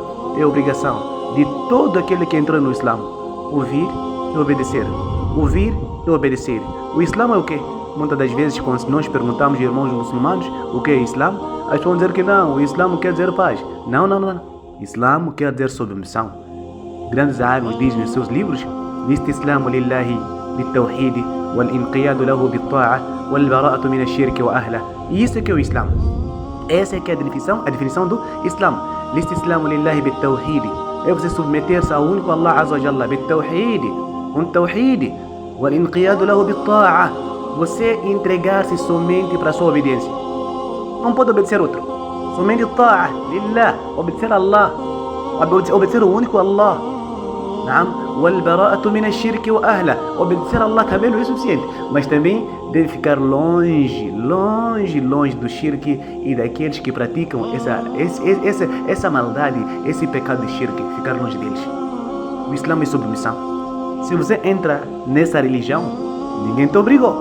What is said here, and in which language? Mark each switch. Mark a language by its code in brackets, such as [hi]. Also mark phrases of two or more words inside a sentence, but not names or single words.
[pt] É obrigação de todo aquele que entrou no Islã, ouvir e obedecer. Ouvir e obedecer. O Islã é o quê? Muitas das vezes, quando nós perguntamos, irmãos muçulmanos, o que é Islã, as pessoas vão dizer que não, o Islã quer dizer paz. Não. Islã quer dizer submissão. Grandes álimas dizem nos seus livros: [ar] الاستسلام لله بالتوحيد والانقياد له بالطاعة والبراءة من الشرك وأهله. [pt] E isso é que é o Islã. Essa é que é a definição do Islã. [ar] الاستسلام لله بالتوحيد [pt] é você submeter-se ao único [ar] الله عز وجل بالتوحيد, [pt] com tawhid, [ar] والانقياد له بالطاعة, [pt] você entregar-se somente para a sua obediência. Não pode obedecer outro. Somente [ar] طاعة لله, [pt] obedecer a Allah, obedecer o único Allah. [ar] والبراءة من الشرك وأهله, [pt] obedecer a Allah também não é suficiente, mas também deve ficar longe do shirk e daqueles que praticam essa maldade, esse pecado de shirk, ficar longe deles. O Islã é submissão. Se você entra nessa religião, ninguém te obrigou.